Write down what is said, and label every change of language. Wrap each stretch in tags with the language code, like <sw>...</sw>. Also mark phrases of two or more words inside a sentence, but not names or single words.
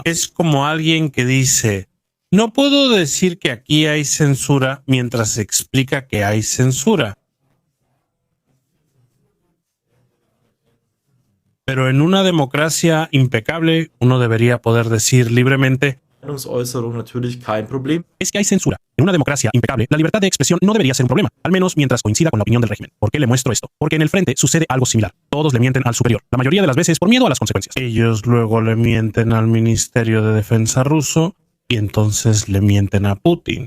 <es>Es como alguien que dice: no puedo decir que aquí hay censura mientras explica que hay censura. Pero en una democracia impecable, uno debería poder decir libremente:</es> <de>Meinungsäußerung natürlich kein Problem.</de> <es>es que hay censura. En una democracia impecable, la libertad de expresión no debería ser un problema, al menos mientras coincida con la opinión del régimen. ¿Por qué le muestro esto? Porque en el frente sucede algo similar. Todos le mienten al superior, la mayoría de las veces por miedo a las consecuencias. Ellos luego le mienten al Ministerio de Defensa ruso y entonces le mienten a Putin.</es>